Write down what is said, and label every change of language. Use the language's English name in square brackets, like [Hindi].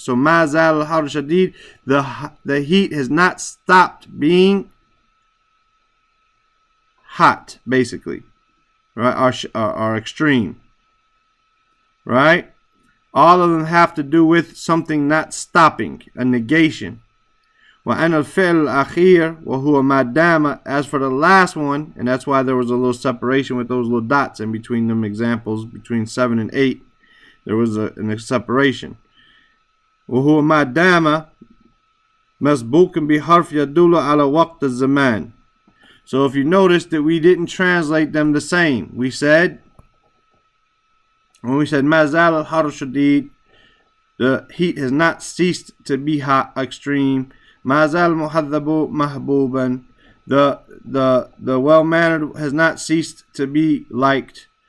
[English] So [Arabic] ما زال الحر شديد, [English] the heat has not stopped being hot, basically, right? Or extreme, right? All of them have to do with something not stopping, a negation. [Arabic] وأن الفعل الأخير وهو ما دام. [English] As for the last one, and that's why there was a little separation with those little dots in between them examples, between 7 and 8, there was a separation. [Arabic] وهو ما دام مسبوق بحرف يدل على وقت الزمان. [English] So if you notice that we didn't translate them the same, we said, when we said [Arabic] ما زال الحر شديد, [English] the heat has not ceased to be hot, extreme. [Arabic] ما زال المهذب محبوبا, [English] the well-mannered has not ceased to be liked.